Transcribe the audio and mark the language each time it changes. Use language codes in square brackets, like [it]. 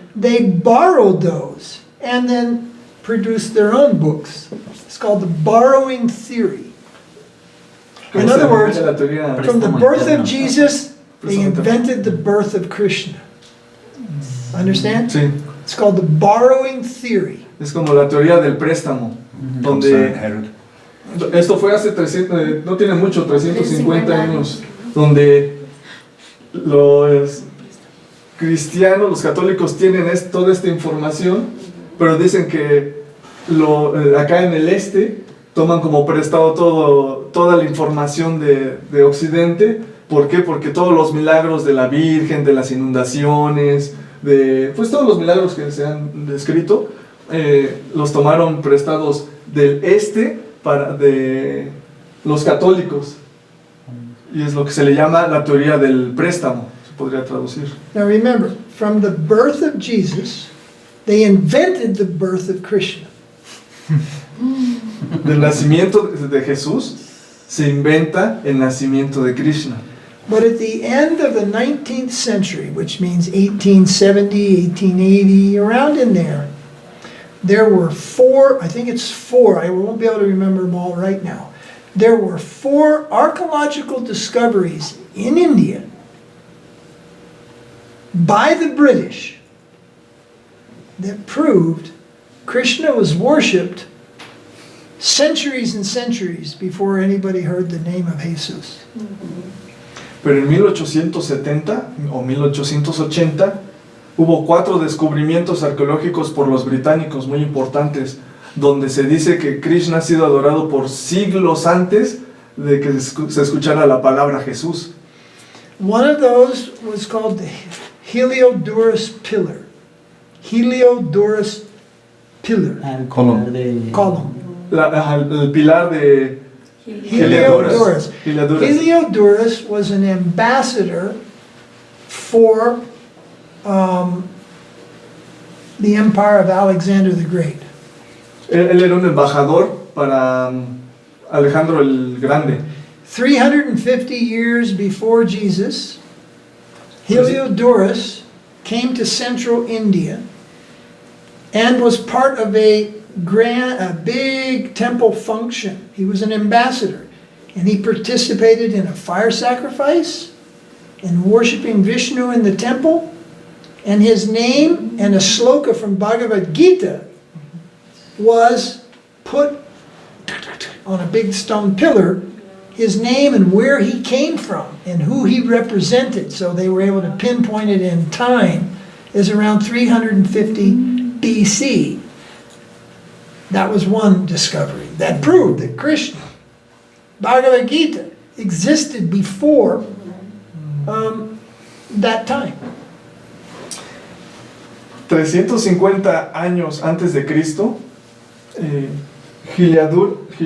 [en] They borrowed those and then produced their own books. It's called the borrowing theory. In other words, [es] La teoría- [en] from the birth of Jesus, they invented the birth of Krishna. Understand? [es] Sí, [en] It's called the borrowing theory. [es] es como la teoría del préstamo, [en] From Son [es] donde [en] Herod. [es] esto fue hace 300, no tiene mucho, 350 350 años, donde los cristianos, los católicos tienen toda esta información, pero dicen que acá en el este toman como prestado toda la información de Occidente. ¿Por qué? Porque todos los milagros de la Virgen, de las inundaciones, pues todos los milagros que se han descrito, los tomaron prestados del este de los católicos. Y es lo que se le llama la teoría del préstamo, se podría traducir. [en] Now remember, from the birth of Jesus, they invented the birth of Krishna. [es] Del nacimiento de Jesús se inventa el nacimiento de Krishna. [en] But at the end of the 19th century, which means 1870, 1880, around in there were four, I think it's four, I won't be able to remember them all right now. There were 4 archaeological discoveries in India by the British that proved Krishna was worshipped centuries and centuries before anybody heard the name of Jesus. [es] Pero en 1870 o 1880 hubo 4 descubrimientos arqueológicos por los británicos muy importantes, donde se dice que Krishna ha sido adorado por siglos antes de que se escuchara la palabra Jesús. [en] One of those was called the Heliodorus Pillar. Heliodorus Pillar. [es] Al [en] Column. [es] de... [en] Column. [es] El pilar de Heliodorus. [en] Heliodorus. Heliodorus was an ambassador for the empire of Alexander the Great. [es] Él era un embajador para Alejandro el Grande. [en] 350 years before Jesus, Heliodorus came to central India and was part of a big temple function. He was an ambassador, and he participated in a fire sacrifice and worshiping Vishnu in the temple. And his name and a sloka from Bhagavad Gita was put on a big stone pillar, his name and where he came from and who he represented. So they were able to pinpoint it in time as around 350 BC. That was one discovery that proved that Krishna, Bhagavad Gita, existed before that time. [es] 350 años antes de Cristo, Heliaduras